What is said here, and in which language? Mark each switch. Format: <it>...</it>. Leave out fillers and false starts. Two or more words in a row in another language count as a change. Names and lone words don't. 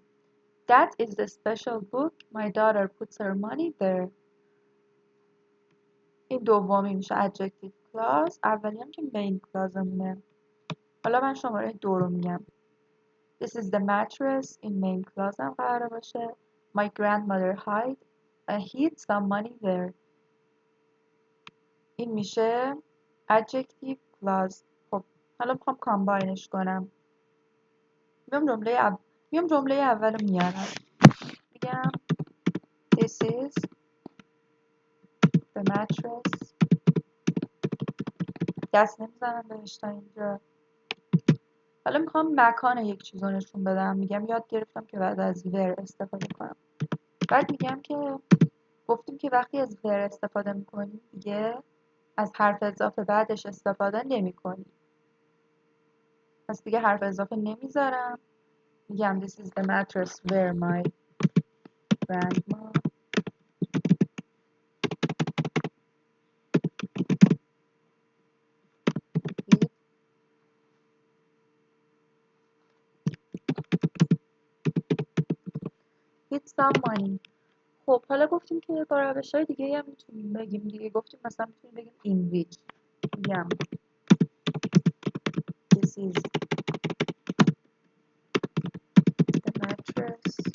<en>That is the special book. My daughter puts her money there.</en> <fa>این دومی میشه</fa> <en>adjective clause.</en> <fa>اولی هم که</fa> <en>main clause</en> <fa>همونه. حالا من شماره 2 رو میگم.</fa> <en>This is the mattress.</en> <fa>این</fa> <en>main clause</en> <fa>هم قراره باشه.</fa> <en>My grandmother hid some money there.</en> <fa>این میشه</fa> <en>adjective clause.</en> <fa>خب حالا میخوام کامباینش کنم. میام جمله اول رو میارم.</fa> <en>میگم is the mattress.</en> <fa>دست نمیزنم بهش تا اینجا. حالا میخوام مکان یک چیز رو نشون بدم. میگم یاد گرفتم که بعد از where استفاده کنم. بعد میگم که گفتیم که وقتی از where استفاده میکنیم دیگه از حرف اضافه بعدش استفاده نمیکنیم. پس دیگه حرف اضافه نمیذارم.</fa> <en>میگم this is the mattress where my grandma hid some money.</en> <fa>خب حالا گفتیم که با روش‌های دیگه هم میتونیم بگیم دیگه. گفتیم مثلا میتونیم بگیم</fa> <en>in which. میگم this is the mattress</en>